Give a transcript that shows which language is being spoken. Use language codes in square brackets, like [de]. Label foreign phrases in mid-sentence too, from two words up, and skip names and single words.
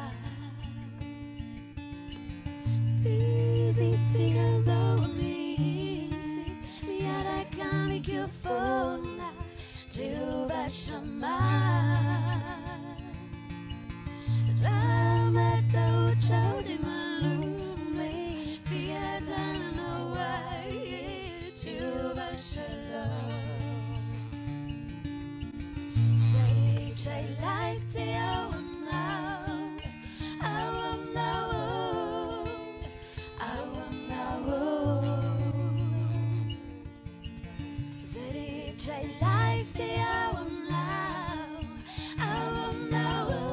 [mg] Miaraka, amiko, Jehovah Shammah. Matahotra de manome, Fiadanana, Jehovah Shalom. [en] Like the hour now, like the hour now,